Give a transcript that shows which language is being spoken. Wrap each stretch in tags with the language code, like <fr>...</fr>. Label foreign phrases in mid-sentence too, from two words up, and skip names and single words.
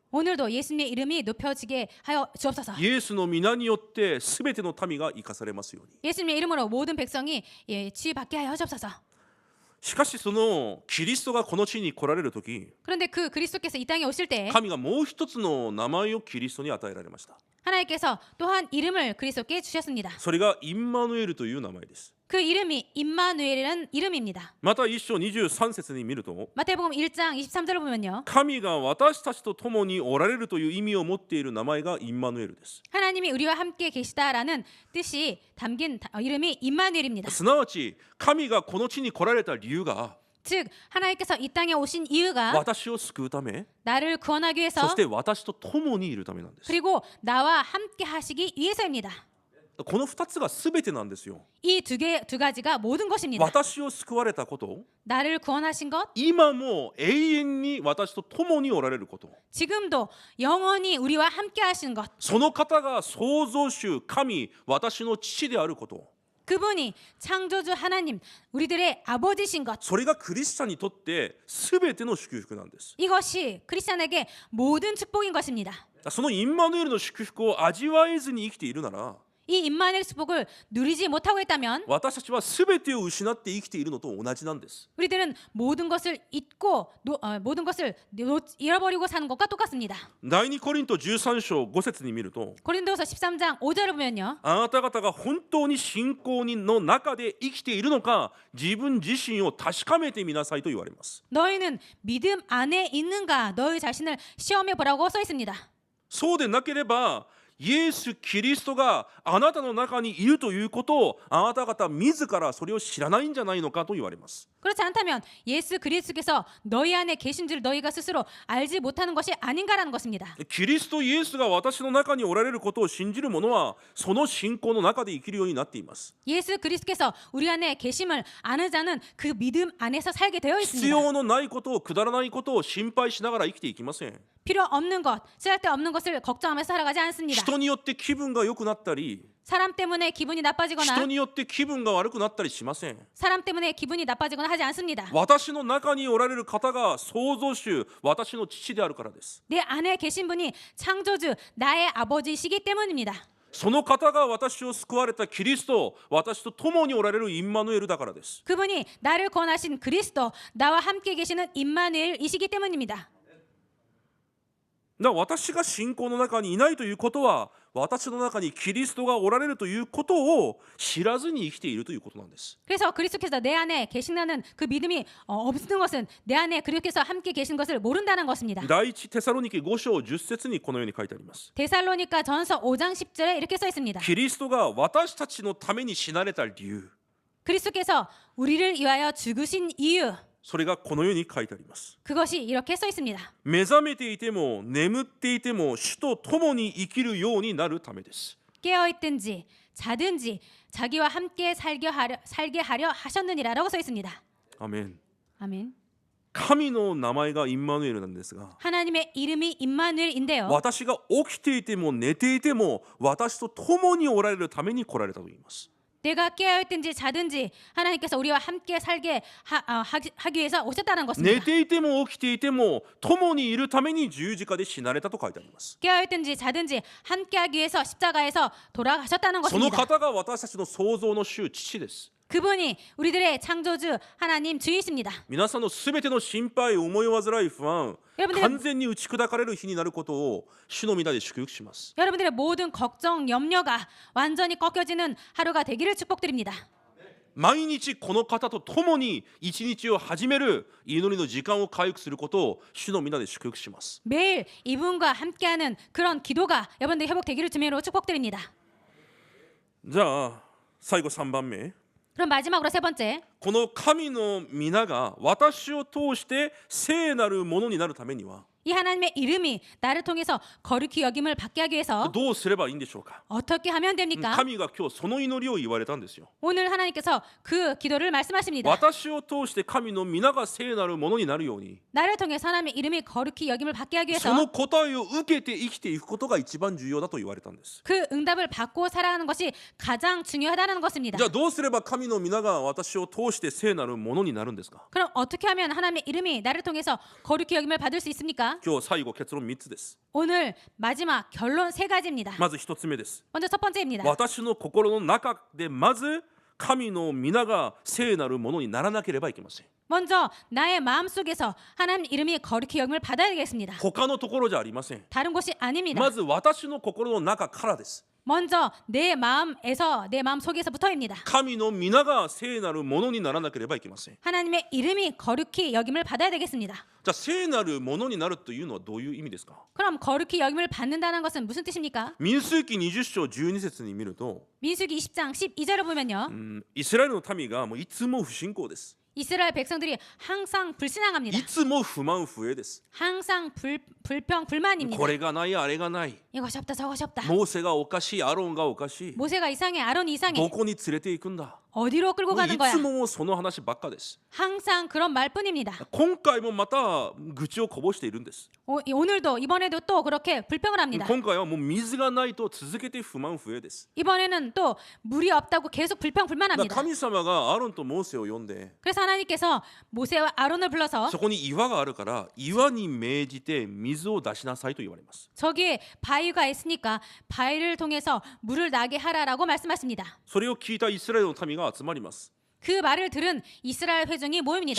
<ko>오늘도 예수님의 이름이 높여지게 하여 주옵소서.</ko> <ja>イエスの皆によってすべての民が生かされますように。</ja> <ko>예수님의 이름으로 모든 백성이 치유받게 하여 주옵소서.</ko> <ja>しかしそのキリストがこの地に来られる時、</ja> <ko>그런데 그 그리스도께서 이 땅에 오실 때</ko> <ja>神がもう一つの名前をキリストに与えられました。</ja> <ko>하나님께서 또한 이름을 그리스도께 주셨습니다.</ko> <ja>それがインマヌエルという名前です。</ja> <ko>그 이름이 임마누엘이라는 이름입니다.</ko> <ja>また一章23節に見ると</ja> <ko>마태복음 1장 23절을 보면요.</ko> <ja>神が私たちと共におられるという意味を持っている名前がインマヌエルです。</ja> <ko>하나님이 우리와 함께 계시다라는 뜻이 담긴 이름이 임마누엘입니다.</ko> <ja>すなわち神がこの地に来られた理由が</ja> <ko>즉 하나님께서 이 땅에 오신 이유가</ko> <ja>私を救うため</ja> <ko>나를 구원하기</ko> <ja>そ</ja> <ko>위해서</ko> <ja>して私と共にいるためなんです。</ja> <ko>그리고 나와 함께 하시기 위해서입니다.</ko> <ja>この2つが全てなんですよ。</ja> <ko>이 두 가지가 모든 것입니다.</ko> <ja>私を救われたこと、</ja> <ko>나를 구원하신 것,</ko> <ja>今も永遠に私と共におられること、</ja> <ko>지금도 영원히 우리와 함께 하시는 것,</ko> <ja>その方が創造主神私の父であること、</ja> <ko>그분이 창조주 하나님, 우리들의 아버지신 것,</ko> <ja>それがクリスチャンにとって全ての祝福なんです。</ja> <ko>이것이 크리스찬에게 모든 축복인 것입니다.</ko> <ja>そのインマヌエルの祝福を味わえずに生きているなら</ja> <ko>이 임마누엘 축복을 누리지 못하고 있다면</ko> <ja>私たちは全てを失って生きているのと同じなんです。</ja> <ko>우리들은 모든 것을 잊고 모든 것을 잃어버리고 사는 것과 똑같습니다.</ko> <ja>第2コリント13章5節に見ると</ja> <ko>고린도서 13장 5절을 보면요.</ko> <ja>あなた方が本当に信仰の中で生きているのか自分自身を確かめてみなさいと言われます。</ja> <ko>너희는 믿음 안에 있는가 너희 자신을 시험해 보라고 써 있습니다.</ko> <ja>そうでなければイエス・キリストがあなたの中にいるということをあなた方自らそれを知らないんじゃないのかと言われます。</ja> <ko>그렇지 않다면 예수 그리스도께서 너희 안에 계신 줄 너희가 스스로 알지 못하는 것이 아닌가라는 것입니다.</ko> <ja>キリストイエスが私の中におられることを信じる者はその信仰の中で生きるようになっています。</ja> <ko>예수 그리스도께서 우리 안에 계심을 아는 자는 그 믿음 안에서 살게 되어</ko> <ja>必</ja> <ko>있습니다.</ko> <ja>要のないことをくだらないことを心配しながら生きていきません。</ja> <ko>필요 없는 것, 쓸데없는 것을 걱정하면서 살아가지 않습니다.</ko> <ja>人によって気分が良くなったり</ja> <ko>사람 때문에 기분이 나빠지거나</ko> <ja>人によって気分が悪くなったりしません。</ja> <ko>사람 때문에 기분이 나빠지거나 하지 않습니다.</ko> <ja>私の中におられる方が創造主私の父であるからです。</ja> <ko>내 안에 계신 분이 창조주 나의 아버지시기 때문입니다.</ko> <ja>その方が私を救われたキリスト私と共におられるインマヌエルだからです。</ja> <ko>그분이 나를 구원하신 그리스도 나와 함께 계시는 임마누엘이시기 때문입니다.</ko> <ja>だから私が信仰の中にいないということは私の中にキリストがおられるということを知らずに生きているということなんです。</ja> <ko>그래서 그리스도께서 내 안에 계신다는 그 믿음이 없는 것은 내 안에 그리스도께서 함께 계신 것을 모른다는 것입니다.</ko> <ja>第一テサロニケ5章10節にこのように書いてあります。</ja> <ko>데살로니가 전서 5장 10절에 이렇게 써 있습니다.</ko> <ja>キリストが私たちのために死なれた理由</ja> <ko>그리스도께서 우리를 위하여 죽으신 이유</ko> <ja>それがこのように書いてあります。</ja> <ko>그것이 이렇게 써 있습니다.</ko> <ja>目覚めていても眠っていても主と共に生きるようになるためです。</ja> <ko>깨어있든지 자든지 자기와 함께 살게 하려 하셨느니라라고 써 있습니다.</ko> <ja>アメン。</ja> <ko>아멘.</ko> <ja>神の名前がインマヌエルなんですが</ja> <ko>하나님의 이름이 임마누엘인데요.</ko> <ja>私が起きていても寝ていても私と共におられるために来られたと言います。</ja> <ko>내가 깨어있든지 자든지 하나님께서 우리와 함께 살게 하기 위해서 오셨다는</ko> <ja>寝</ja> <ko>것입니다.</ko> <ja>ていても起きていても共にいるために十字架で死なれたと書いてあります。</ja> <ko>깨어있든지 자든지 함께 하기 위해서 십자가에서 돌아가셨다는</ko> <ja>その</ja> <ko>것입니다.</ko> <ja>方が私たちの創造の主父です。</ja> <ko>그분이 우리들의 창조주 하나님 주이십니다.</ko> <ja>皆さんのすべての心配思い煩い不安</ja> <ko>여러분들의</ko> <ja>完全に打ち砕かれる日になることを主の皆で祝福します。</ja> <ko>여러분들의 모든 걱정, 염려가 완전히 꺾여지는 하루가 되기를 축복드립니다.</ko> <ja>毎日この方と共に一日を始める祈りの時間を回復することを主の皆で祝福します。</ja> <ko>매일 이분과 함께하는 그런 기도가 여러분들 회복되기를 주님으로 축복드립니다.</ko> <ja>じゃあ最後3番目</ja> <ko>그럼 마지막으로 세 번째,</ko> <ja>この神の皆が私を通して聖なるものになるためには</ja> <ko>이 하나님의 이름이 나를 통해서 거룩히 여김을 받게 하기 위해서</ko> <ja>どうすればいいんでしょうか。</ja> <ko>어떻게 하면 됩니까?</ko> <ja>神が今日その祈りを言われたんですよ。</ja> <ko>오늘 하나님께서 그 기도를 말씀하십니다.</ko> <ja>私を通して神の皆が聖なるものになるように</ja> <ko>나를 통해 하나님의 이름이 거룩히 여김을 받게 하기</ko> <ja>そ</ja> <ko>위해서</ko> <ja>の答えを受けて生きていくことが一番重要だと言われたんです。</ja> <ko>그 응답을 받고 살아가는 것이 가장 중요하다는 것입니다.</ko> <ja>じゃあどうすれば神の皆が私を通して聖なるものになるんですか。</ja> <ko>그럼 어떻게 하면 하나님의 이름이 나를 통해서 거룩히 여김을 받을 수 있습니까?</ko> <ja>今日最後結論3つです。</ja> <ko>오늘 마지막 결론 세 가지입니다.</ko> <ja>まず1つ目です。</ja> <ko>먼저 첫 번째입니다.</ko> <ja>私の心の中でまず神の皆が聖なるものにならなければいけません。</ja> <ko>먼저 나의 마음속에서 하나님 이름이 거룩히 여김을 받아야 되겠습니다.</ko> <ja>他のところじゃありません。</ja> <ko>다른 곳이 아닙니다.</ko> <ja>まず私の心の中からです。</ja> <ko>먼저 내 마음에서 내 마음 속에서부터입니다.</ko> <ja>神の皆が聖なるものにならなければいけません。</ja> <ko>하나님의 이름이 거룩히 여김을 받아야 되겠습니다.</ko> <ja>じゃあ聖なるものになるというのはどういう意味ですか？</ja> <ko>그럼 거룩히 여김을 받는다는 것은 무슨 뜻입니까?</ko> <ja>民数記20章12節に見ると、</ja> <ko>민수기 20장 12절을 보면요.</ko> <ja>イスラエルの民がもういつも不信仰です。</ja> <ko>이스라엘 백성들이 항상 불신앙합니다.</ko> <ja>いつも不満不平です。</ja> <ko>항상 불평 불만입니다.</ko> <ja>これがないあれがない。</ja> <ko>이것이 없다 저것이 없다.</ko> <ja>モーセがおかしい、アロンがおかしい。</ja> <ko>모세가 이상해 아론이</ko> <ja>ど</ja> <ko>이상해.</ko> <ja>こに連れて行くんだ。</ja> <ko>어디로 끌고</ko> <ja>もう</ja> <ko>가는</ko> <ja>い</ja> <ko>거야.</ko> <ja>つももうその話ばっかです。</ja> <ko>항상 그런 말뿐입니다.</ko> <ja>今回もまた愚痴をこぼしているんです。</ja> <ko>오늘도 이번에도 또 그렇게 불평을 합니다.</ko> <ja>今回はもう水がないと続けて不満不平です。</ja> <ko>이번에는 또 물이 없다고 계속 불평</ko> <ja>だから</ja> <ko>불만합니다.</ko> <ja>神様がアロンとモーセを呼んで、</ja> <ko>그래서 하나님께서 모세와 아론을 불러서</ko> <ja>そこに岩があるから岩に命じて水を出しなさいと言われます。</ja> <ko>저기에 바위가 있으니까 바위를 통해서 물을 나게 하라라고 말씀하십니다.</ko> <ja>それを聞いたイスラエルの民が集まります。</ja> <ko>그 말을 들은 이스라엘 회중이 모입니다.</ko>